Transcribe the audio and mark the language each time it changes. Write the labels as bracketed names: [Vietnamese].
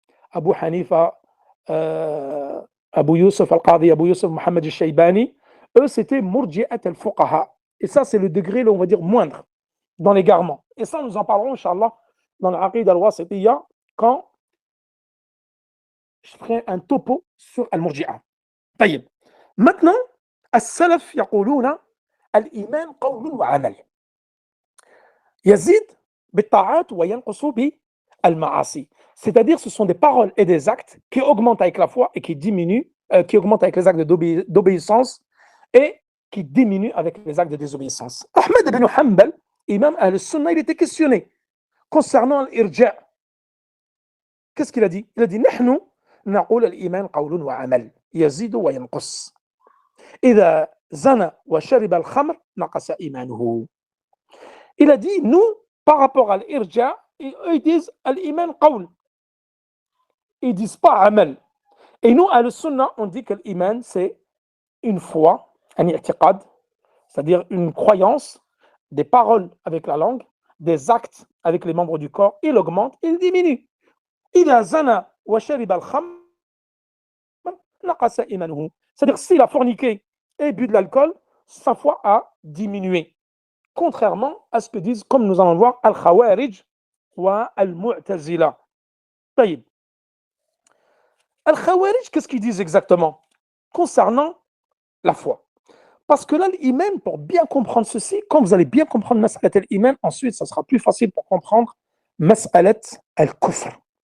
[French] Abu Hanifa, Abu Yusuf al-Qadi, Abu Yusuf Mohammed al-Shaybani, eux c'était murji'at al-fuqaha. Et ça, c'est le degré, on va dire, moindre dans l'égarement. Et ça, nous en parlerons, Inch'Allah, dans l'Aqid al-Wasitiyya, quand je ferai un topo sur al-murji'a. [Arabic] طيب. Maintenant, السلف يقولون الإيمان قول وعمل. يزيد بالطاعات وينقص بالمعاصي. [French] C'est-à-dire, ce sont des paroles et des actes qui augmentent avec la foi et qui diminuent, qui augmentent avec les actes d'obéissance et qui diminuent avec les actes de désobéissance. Ahmed ibn Hanbal, Imam al-Sunnah, il était questionné concernant l'irja'. Qu'est-ce qu'il a dit? Il a dit [Arabic] نحن نقول الإيمان قول وعمل يزيد وينقص إذا زنى وشرب الخمر نقص إيمانه. [French] Il a dit, nous, par rapport à l'irja', ils disent al-iman qawl. Ils disent pas amal. Et nous, à al-sunnah, on dit que l'iman, c'est une foi, un i'tiqad, c'est-à-dire une croyance, des paroles avec la langue, des actes avec les membres du corps. Il augmente, il diminue. [Arabic] إذا زنى وشرب الخمر نقص إيمانه. [French] C'est-à-dire, s'il a forniqué et bu de l'alcool, sa foi a diminué. Contrairement à ce que disent, comme nous allons voir, Al-Khawarij wa Al-Mu'tazila. Taïb. Al-Khawarij, qu'est-ce qu'ils disent exactement concernant la foi? Parce que là, l'iman, pour bien comprendre ceci, quand vous allez bien comprendre Mas'alat al-Iman, ensuite, ça sera plus facile pour comprendre Mas'alat al-Kufr.